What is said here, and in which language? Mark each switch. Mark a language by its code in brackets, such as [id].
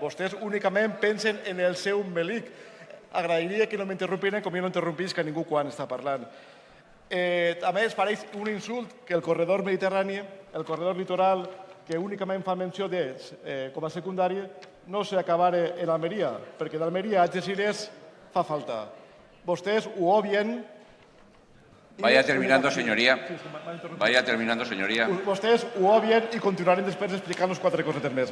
[ca] Vostès únicament pensen en el seu embelic. Agrairia que no m'interrompiren com jo no interrompís que ningú quan està parlant. També es pareix un insult que el corredor mediterrani, el corredor litoral, que únicament fa menció com a secundari, no s'acabara en Almeria, perquè d'Almeria a Algeciras fa falta. Vostès ho obvien. [es] Vaya terminando, señoría. Vaya terminando, señoría. [ca] Vostès ho obvien i continuarem després explicant-nos 4 cosetes més.